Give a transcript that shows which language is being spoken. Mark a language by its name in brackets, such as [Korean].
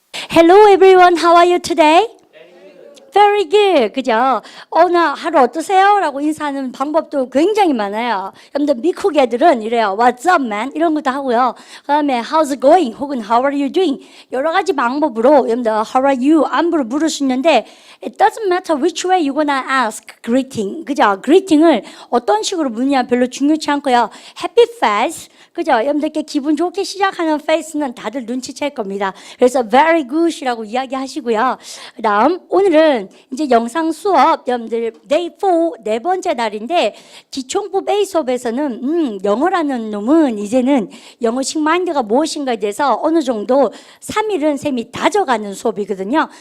[English] Hello everyone, how are you today? Very good. [Korean] 그죠? 오늘 하루 어떠세요? 라고 인사하는 방법도 굉장히 많아요. 여러분들 미국 애들은 이래요. [English] What's up, man? [Korean] 이런 것도 하고요. 그 다음에 [English] How's it going? 혹은 How are you doing? [Korean] 여러 가지 방법으로 여러분들 [English] How are you? [Korean] 안부를 물을 수 있는데 [English] It doesn't matter which way you're gonna ask greeting. [Korean] 그죠? greeting을 어떤 식으로 묻냐 별로 중요치 않고요. [English] Happy face. 그죠? [Korean] 여러분들께 기분 좋게 시작하는 face는 다들 눈치챌 겁니다. 그래서 very good이라고 이야기하시고요. 그 다음 오늘은 이제 영상 수업 여러분들 day 4 네 번째 날인데 기초부 베이스 수업에서는 영어라는 놈은 이제는 영어식 마인드가 무엇인가에 대해서 어느 정도 3일은 쌤이 다져가는 수업이거든요.